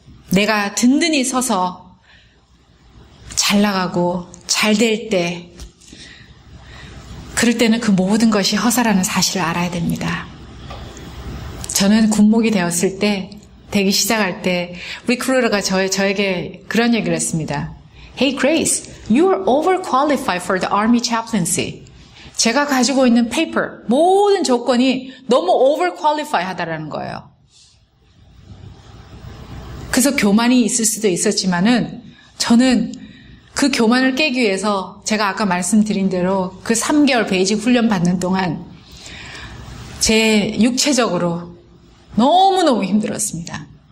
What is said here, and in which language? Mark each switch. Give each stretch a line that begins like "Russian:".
Korean: 내가 든든히 서서 잘 나가고 잘 될 때, 그럴 때는 그 모든 것이 허사라는 사실을 알아야 됩니다. 저는 군목이 되었을 때, 되기 시작할 때 리크루터가 저에게 그런 얘기를 했습니다.
English: Hey Grace, you are overqualified for the Army chaplaincy.
Korean: 제가 가지고 있는 페이퍼, 모든 조건이 너무 overqualified 하다라는 거예요. 그래서 교만이 있을 수도 있었지만은 저는 그 교만을 깨기 위해서 제가 아까 말씀드린 대로 그 3개월 베이직 훈련 받는 동안 제 육체적으로 너무너무 힘들었습니다.